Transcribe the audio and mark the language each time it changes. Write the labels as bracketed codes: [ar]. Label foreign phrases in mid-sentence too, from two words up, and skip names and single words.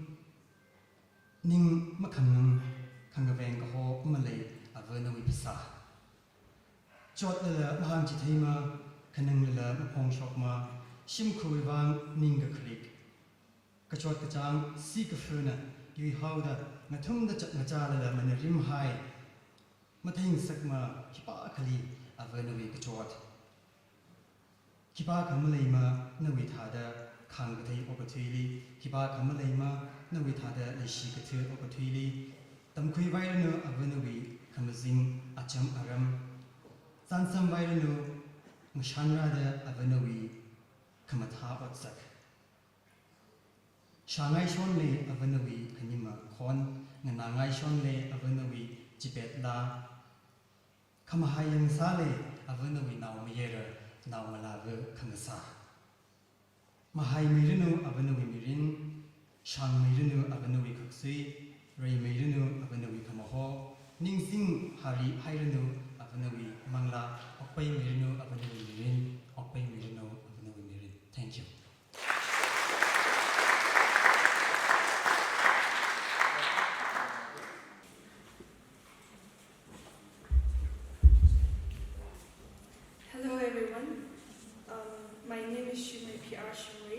[nmf] ning makhang khangaveng ko malay ave nawi pisa chot la maham chi thaima kanang la mapong shokma shim khuiwang ning ga khlik kachot kachang si ka phuna yui hauda ngathum da chak ngacha la man rim hai mathing sakma khipa khali avanawi kachot khipa khamalai ma nawi thada khang ka thai opathuili khipa khamalai ma nawi thada lishi ka thir opathuili tamkhui vairano avanawi khamazing acham aram sansam vairano Mushanrada avanawi kamatha otsak. Shangai shonle avanawi kanima khon nganangai shonle avanawi jibet la kamahayang sale avanawi naumiyera naumalaga kangasa. Mahai mirinu avanawi mirin shang mirinu avanawi kaksui ray mirinu avanawi kamaho ningsing hari hairinu avanawi mangla okpai mirinu avanawi mirin okpai mirinu avanawi mirin. [en] Thank you. Hello everyone. My name is Shirui.